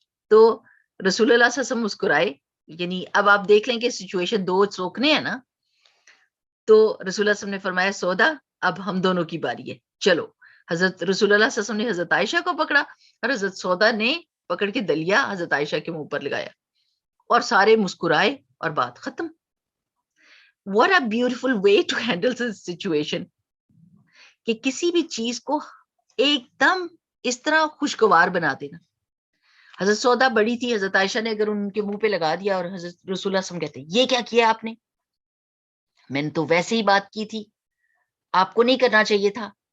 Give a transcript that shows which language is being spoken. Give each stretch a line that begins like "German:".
Urdu: تو رسول اللہ صلی اللہ علیہ وسلم مسکرائے, یعنی اب آپ دیکھ لیں کہ سچویشن دو سوکھنے ہیں نا, تو رسول اللہ صلی اللہ علیہ وسلم نے فرمایا سودا اب ہم دونوں کی باری ہے, چلو. حضرت رسول اللہ صلی اللہ علیہ وسلم نے حضرت عائشہ کو پکڑا اور حضرت سودا نے پکڑ کے دلیا حضرت عائشہ کے منہ پر لگایا, اور سارے مسکرائے اور بات ختم.
English: What a beautiful way to handle this situation.
Urdu: کہ کسی بھی چیز کو ایک دم اس طرح خوشگوار بنا دینا. حضرت سودا بڑی تھی, حضرت عائشہ نے اگر ان کے منہ پہ لگا دیا, اور حضرت رسول اللہ صلی اللہ علیہ وسلم کہتے یہ کیا کیا آپ نے, میں نے تو ویسے ہی بات کی تھی, آپ کو نہیں کرنا چاہیے تھا.